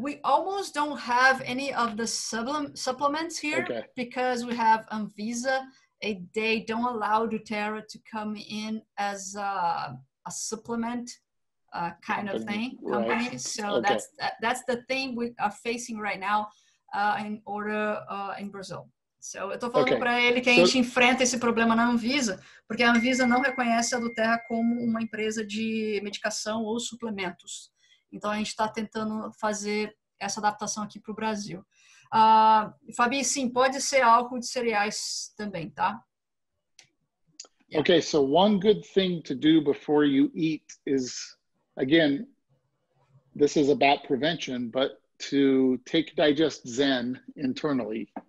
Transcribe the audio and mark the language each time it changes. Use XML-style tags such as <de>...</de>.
<en>We almost don't have any of the supplements here because we have Anvisa. They don't allow doTERRA to come in as a supplement kind of thing, company. Right. So that's the thing we are facing right now in order in Brazil.</en> <pt>So eu tô falando para ele que a gente enfrenta esse problema na Anvisa, porque a Anvisa não reconhece a doTERRA como uma empresa de medicação ou suplementos. Então a gente está tentando fazer essa adaptação aqui para o Brasil. Fabi, sim, pode ser álcool de cereais também, tá?</pt> <en>Yeah. Okay, so one good thing to do before you eat is, again, this is about prevention, but to take Digest Zen internally.</en>